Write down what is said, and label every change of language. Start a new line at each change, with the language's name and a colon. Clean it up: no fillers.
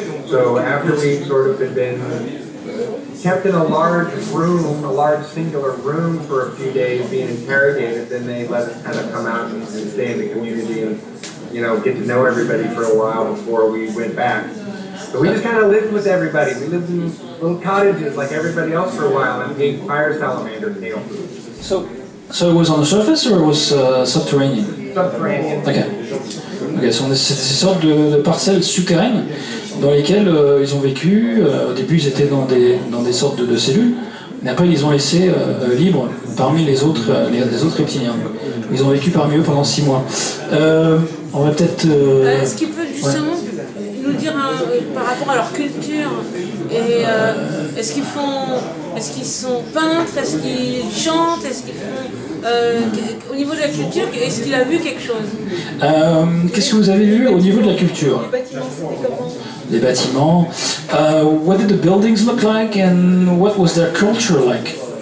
English: So after we've sort of been kept in a large room, a large singular room for a few days being interrogated, then they let us kind of come out and stay in the community and get to know everybody for a while before we went back. So we just kind of lived with everybody. We lived in little cottages like everybody else for a while and ate fire salamander tail food. So it was on the surface or it was subterranean? Subterranean. Okay.
French: C'était ces sortes de parcelles souterraines dans lesquelles ils ont vécu. Au début, ils étaient dans des sortes de cellules, mais après, ils les ont laissés libres parmi les autres reptiliens. Ils ont vécu parmi eux pendant 6 mois. On va peut-être... Est-ce qu'il peut justement nous dire par rapport à leur culture et est-ce qu'ils sont peintres, est-ce qu'ils chantent, est-ce qu'ils font au niveau de la culture, est-ce qu'il a vu quelque chose? Qu'est-ce que vous avez vu au niveau de la culture? Les bâtiments, c'était comment? Les bâtiments.
English: What did the buildings look like and what was their culture like?